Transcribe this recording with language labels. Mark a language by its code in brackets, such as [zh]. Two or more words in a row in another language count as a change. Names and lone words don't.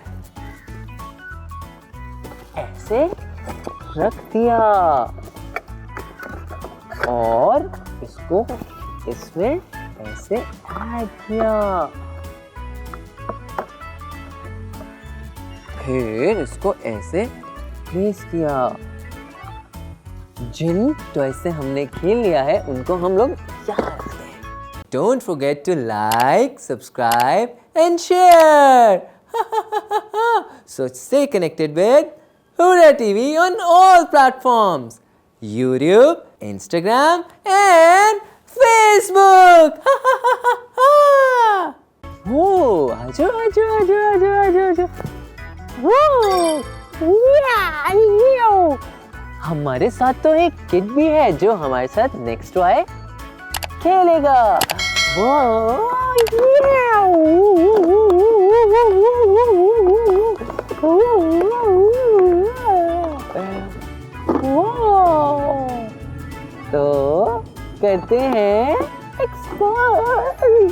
[hi] ऐसे रख दिया और इसको इसमें ऐसे ऐड किया, फिर इसको ऐसे प्लेस किया। जिन टॉय से हमने खेल लिया है उनको हम लोग यहाँ रखते हैं। [en] Don't forget to like, subscribe and share. So stay connected with Hura TV on all platforms, YouTube, Instagram and Facebook. [hi] Oh, आजो आजो आजो आजो आजो आजो। हमारे साथ तो एक किड भी है जो हमारे साथ [en] next toy [hi] खेलेगा। तो करते हैं एक्सप्लोर।